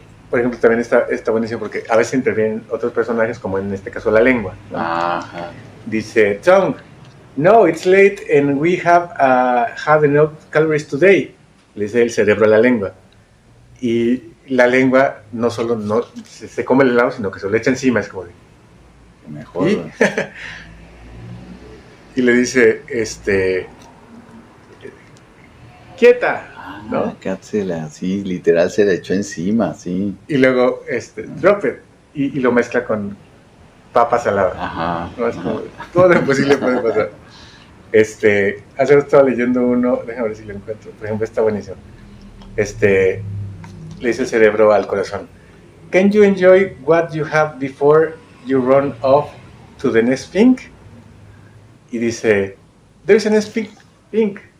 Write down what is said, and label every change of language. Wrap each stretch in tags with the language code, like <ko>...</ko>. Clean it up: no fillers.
<es>Por ejemplo, también está buenísimo porque a veces intervienen otros personajes, como en este caso la lengua, ¿no? Ajá. Dice,</es> <en>"Tongue, no, it's late and we have had enough calories today."</en> <es>Le dice el cerebro a la lengua. Y la lengua no solo no se come el helado, sino que se lo echa encima, es como de... Mejor. Y le dice, "Quieta", ¿no? Cátsela, sí, literal se le echó encima, sí. Y luego,</es> <en>"Drop it",</en> <es>y lo mezcla con papa salada. Ajá. No, es como, todo lo posible puede pasar. Hace rato estaba leyendo uno, déjame ver si lo encuentro, por ejemplo, está buenísimo. Le dice el cerebro al corazón,</es> <en>"Can you enjoy what you have before you run off to the next thing?"</en> <es>Y dice,</es> <en>"There's a next thing."</en>